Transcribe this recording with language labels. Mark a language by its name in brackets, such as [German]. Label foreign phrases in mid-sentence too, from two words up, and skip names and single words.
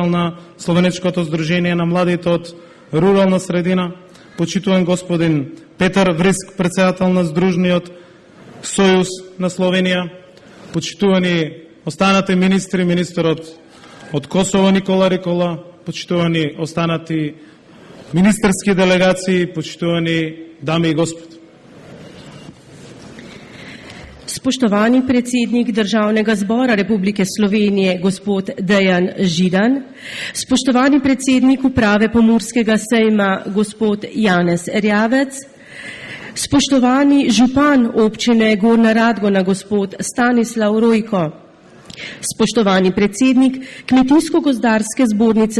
[Macedonian] на Словенечкото здружение на младите од рурална средина, почитуван господин Петар Вриск, председател на Здружниот Сојуз на Словенија, почитувани останати министри, министерот од Косово Никола Рикола, почитувани останати министерски делегации, почитувани дами и господи. [Slovenian] Spoštovani predsednik Državnega zbora Republike Slovenije, gospod Dejan Židan, spoštovani predsednik uprave Pomurskega sejma, gospod Janez Erjavec, spoštovani župan občine Gornja Radgona, gospod Stanislav Rojko, spoštovani predsednik Kmetijsko-gozdarske zbornice